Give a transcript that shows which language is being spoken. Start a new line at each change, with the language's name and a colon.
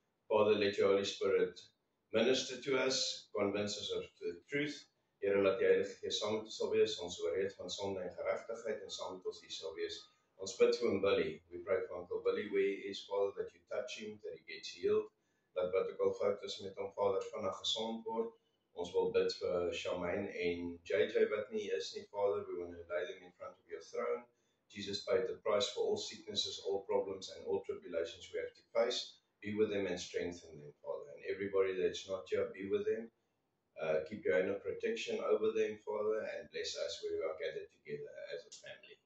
English: Father, let your Holy Spirit minister to us, convince us of the truth.
Afrikaans: Here, laat die Heilige Gees saam met ons sal wees, ons oorreed van sonde en geregtigheid en saam met ons hier sal wees. Ons bid vir Billy.
English: We pray for Uncle Billy where he is, Father, that you touch him, that he gets healed.
Afrikaans: Dat wat ook al fout is met hom, Vader, vinnig gesond word. Ons wil bid vir Charmaine en JJ wat nie is nie, Father.
English: We want to lay them in front of your throne. Jesus paid the price for all sicknesses, all problems and all tribulations we have to face. Be with them and strengthen them, Father. And everybody that's not here, be with them. Keep your hand of protection over them, Father, and bless us where we are gathered together as a family.